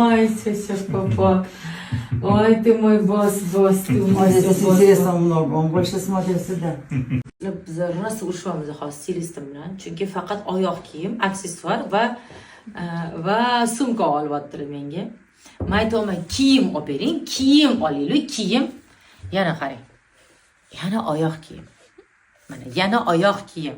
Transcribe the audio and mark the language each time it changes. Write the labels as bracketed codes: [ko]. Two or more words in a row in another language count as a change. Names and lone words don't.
[ru] Ай, Сеся, папа. Ой, ты мой босс, ты мой Здесь босс. интересно много, он больше смотрит сюда. [uz] Biz rosa urushamiz hozir stilistim bilan. Chunki faqat oyoq kiyim, aksessuar va sumka olyaptilar menga. Men aytaman, kiyim olib bering, kiyim olaylik, kiyim. Yana qarang. Yana oyoq kiyim. Mana yana oyoq kiyim.